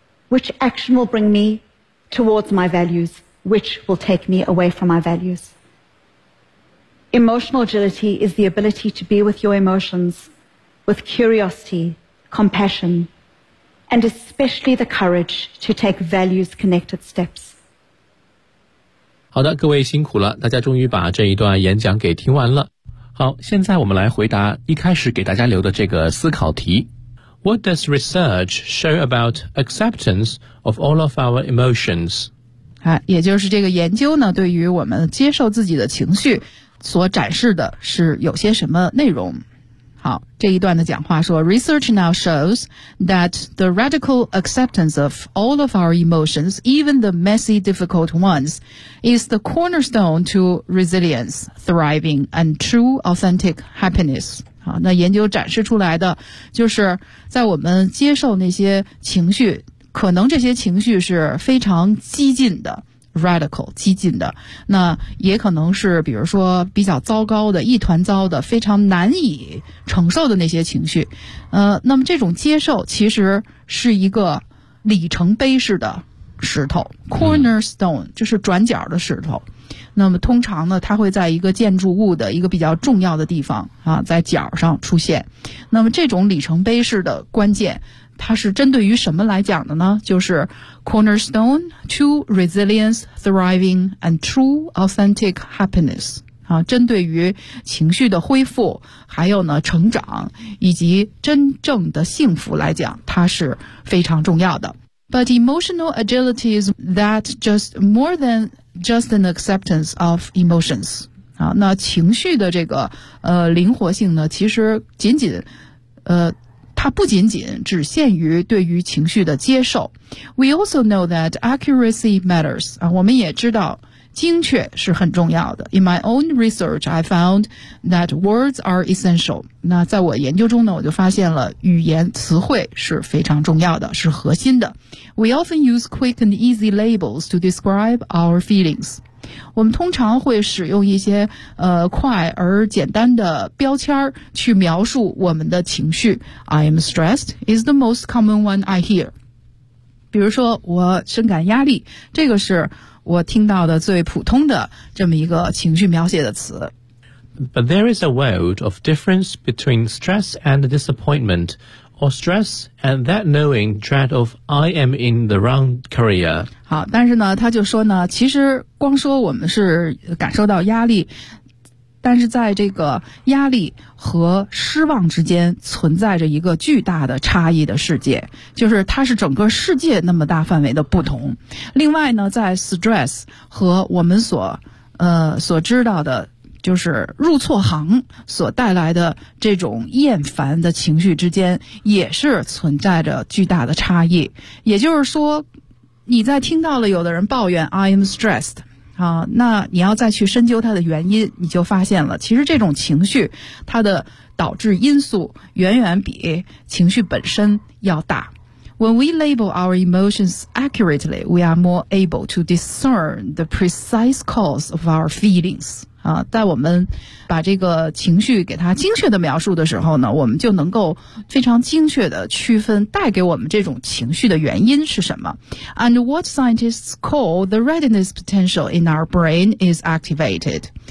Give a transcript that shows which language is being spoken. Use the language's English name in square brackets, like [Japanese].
[English] Which action will bring me towards my values? Which will take me away from my values? Emotional agility is the ability to be with your emotions with curiosity, compassion, and especially the courage to take values-connected steps. [Chinese] 好的，各位辛苦了，大家终于把这一段演讲给听完了。好，现在我们来回答一开始给大家留的这个思考题。 [English] What does research show about acceptance of all of our emotions? [Chinese] 啊，也就是这个研究呢，对于我们接受自己的情绪所展示的是有些什么内容。 [English] 好，这一段的讲话说 Research now shows that the radical acceptance of all of our emotions, even the messy, difficult ones, is the cornerstone to resilience, thriving, and true authentic happiness. [Chinese] 好，那研究展示出来的就是在我们接受那些情绪，可能这些情绪是非常激进的radical 激进的，那也可能是比如说比较糟糕的一团糟的非常难以承受的那些情绪，那么这种接受其实是一个里程碑式的石头 cornerstone 就是转角的石头，那么通常呢它会在一个建筑物的一个比较重要的地方啊，在角上出现，那么这种里程碑式的关键它是针对于什么来讲的呢？ [English] 就是 cornerstone to resilience, thriving, and true authentic happiness. [Chinese] 啊，针对于情绪的恢复，还有呢，成长，以及真正的幸福来讲，它是非常重要的。 [English] But emotional agility is that just more than just an acceptance of emotions. [Chinese] 啊，那情绪的这个灵活性呢，其实仅仅它不仅仅只限于对于情绪的接受。 [English] We also know that accuracy matters. [Chinese] 啊，我们也知道精确是很重要的。 [English] In my own research, I found that words are essential. [Chinese] 那在我研究中呢，我就发现了语言词汇是非常重要的，是核心的。 [English] We often use quick and easy labels to describe our feelings. [Chinese] 我们通常会使用一些快而简单的标签去描述我们的情绪。 [English] I am stressed is the most common one I hear. [Chinese] 比如说我深感压力，这个是我听到的最普通的这么一个情绪描写的词。 [English] But there is a world of difference between stress and disappointment, or stress and that knowing dread of I am in the wrong career. [Chinese] 好，但是呢，他就说呢，其实光说我们是感受到压力，但是在这个压力和失望之间存在着一个巨大的差异的世界，就是它是整个世界那么大范围的不同。另外呢，在 stress 和我们所知道的就是入错行所带来的这种厌烦的情绪之间也是存在着巨大的差异。也就是说，你在听到了有的人抱怨 I am stressed, 那你要再去深究它的原因，你就发现了其实这种情绪它的导致因素远远比情绪本身要大。 [English] When we label our emotions accurately, we are more able to discern the precise cause of our feelings. [Chinese] 啊，在我们把这个情绪给它精确的描述的时候呢，我们就能够非常精确的区分带给我们这种情绪的原因是什么。 [English] And what scientists call the readiness potential in our brain is activated.